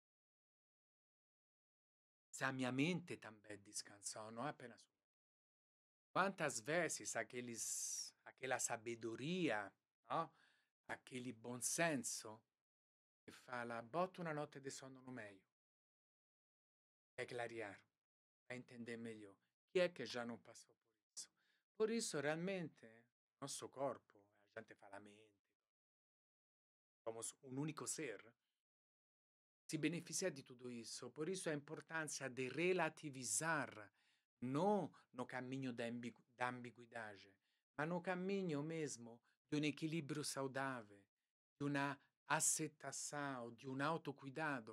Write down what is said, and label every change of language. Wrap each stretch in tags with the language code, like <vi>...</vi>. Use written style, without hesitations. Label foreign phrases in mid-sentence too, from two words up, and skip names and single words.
<pt>Se a minha mente também descansou, não apenas o corpo. Quantas vezes aquela sabedoria, no? Aquele bom senso que fala, bota uma notte de sono no meio, é clarear, a entender melhor.</pt> <it>Chi è che</it> <pt>já não passou por isso? Por isso, realmente, nosso corpo, a gente fala mente, somos um único ser, se beneficia de tudo isso. Por isso, a importância de relativizar, não no caminho da ambiguidade, mas no caminho mesmo de um equilíbrio saudável, de uma aceitação, de um autocuidado.</pt>